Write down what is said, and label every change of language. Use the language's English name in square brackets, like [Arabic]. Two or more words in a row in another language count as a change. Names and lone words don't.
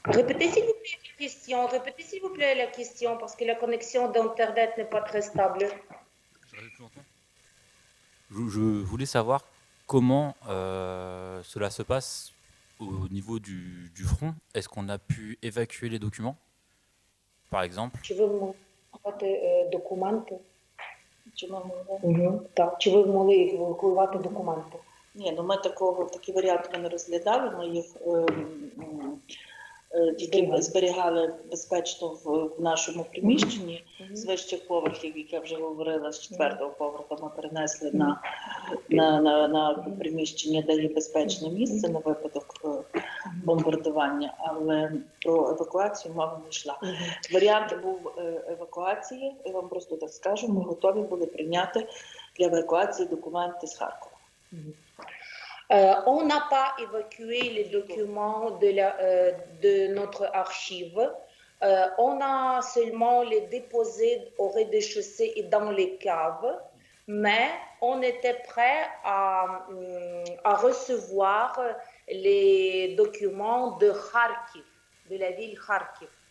[French] Répétez s'il vous plaît la question, parce que la connexion d'Internet n'est pas très stable. Je voulais savoir comment cela se passe au niveau du front. Est-ce qu'on a pu évacuer les documents, par exemple? [Ukrainian] Чи ви могли документи? Так, чи ви могли евакуювати документи? Ні, ну ми такий варіант не розглядали, ми їх тільки зберігали безпечно в нашому приміщенні з вищих поверхів, як я вже говорила, з 4-го поверху ми перенесли на приміщення, де є безпечне місце на випадок бомбардування, але про евакуацію мова не йшла. Варіант був евакуації, я вам просто так скажу, ми готові були прийняти для евакуації документи з Харкова. [French] On n'a pas évacué les documents de notre archive On a seulement les déposés au rez-de-chaussée et dans les caves, mais on était prêt à recevoir les documents de Kharkiv, de la ville Kharkiv.